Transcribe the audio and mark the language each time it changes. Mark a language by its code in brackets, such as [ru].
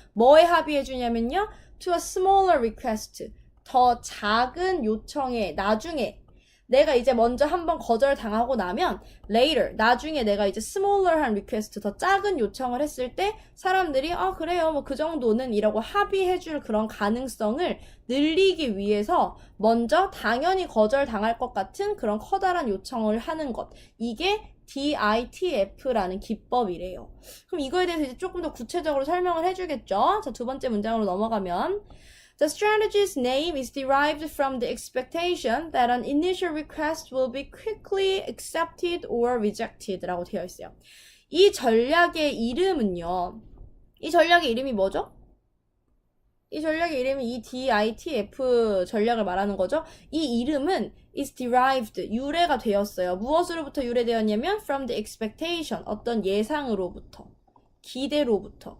[ko] 뭐에 합의해 주냐면요, [en] to a smaller request, [ko] 더 작은 요청에, 나중에 내가 이제 먼저 한번 거절당하고 나면 [en] later, [ko] 나중에 내가 이제 smaller한 request, 더 작은 요청을 했을 때 사람들이 그래요, 뭐 그 정도는 이라고 합의해줄 그런 가능성을 늘리기 위해서 먼저 당연히 거절당할 것 같은 그런 커다란 요청을 하는 것, 이게 DITF라는 기법이래요. 그럼 이거에 대해서 이제 조금 더 구체적으로 설명을 해주겠죠. 자, 두 번째 문장으로 넘어가면 [en] The strategy's name is derived from the expectation that an initial request will be quickly accepted or rejected [ko] 라고 되어 있어요. 이 전략의 이름은요, 이 전략의 이름이 뭐죠? 이 전략의 이름이 이 DITF 전략을 말하는 거죠. 이 이름은 [en] is derived, [ko] 유래가 되었어요. 무엇으로부터 유래되었냐면 [en] from the expectation, [ko] 어떤 예상으로부터, 기대로부터.